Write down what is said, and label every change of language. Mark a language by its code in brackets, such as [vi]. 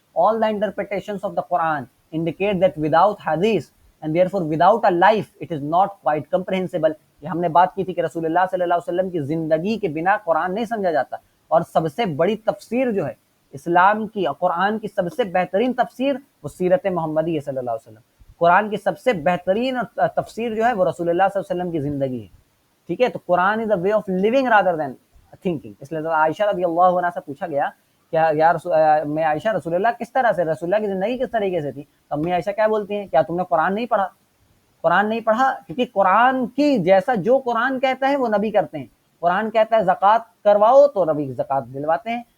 [en] All the interpretations of the Quran indicate that without hadith and therefore without a life it is not quite comprehensible. [ur] یہ ہم نے بات کی تھی کہ رسول اللہ صلی اللہ علیہ وسلم کی زندگی کے بنا قرآن نہیں سمجھا جاتا. اور سب سے بڑی تفسیر جو ہے اسلام کی, قرآن کی سب سے بہترین تفسیر وہ سیرت محمدی صلی اللہ علیہ وسلم. قرآن کی سب سے بہترین تفسیر جو ہے وہ رسول اللہ صلی اللہ علیہ وسلم کی زندگی ہے. ٹھیک ہے, تو [en] Quran is a way of living rather than thinking. [ur] اس لیے عائشہ رضی اللہ عنہا سے پوچھا گیا کیا یا میں عائشہ رسول اللہ کس طرح سے, رسول اللہ کی زندگی کس طریقے سے تھی, تو امی عائشہ کیا بولتی ہیں, کیا تم نے قرآن نہیں پڑھا. قرآن نہیں پڑھا کیونکہ قرآن کی جیسا جو قرآن کہتا ہے وہ نبی کرتے ہیں. قرآن کہتا ہے زکوٰۃ کرواؤ تو نبی زکوٰۃ دلواتے ہیں.